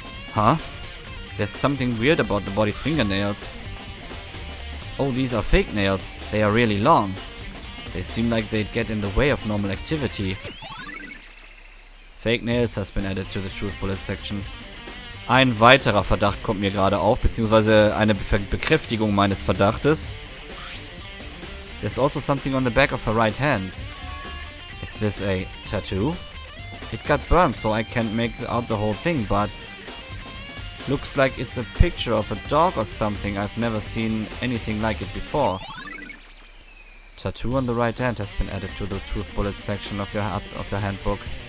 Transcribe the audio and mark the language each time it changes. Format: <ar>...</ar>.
<en>Huh? There's something weird about the body's fingernails. Oh, these are fake nails. They are really long. They seem like they'd get in the way of normal activity. Fake nails has been added to the truth bullet section.</en> <de>Ein weiterer Verdacht kommt mir gerade auf, beziehungsweise eine Bekräftigung meines Verdachtes.</de> <en>There's also something on the back of her right hand. Is this a tattoo? It got burned, so I can't make out the whole thing, but looks like it's a picture of a dog or something. I've never seen anything like it before. Tattoo on the right hand has been added to the truth bullet section of your handbook.</en>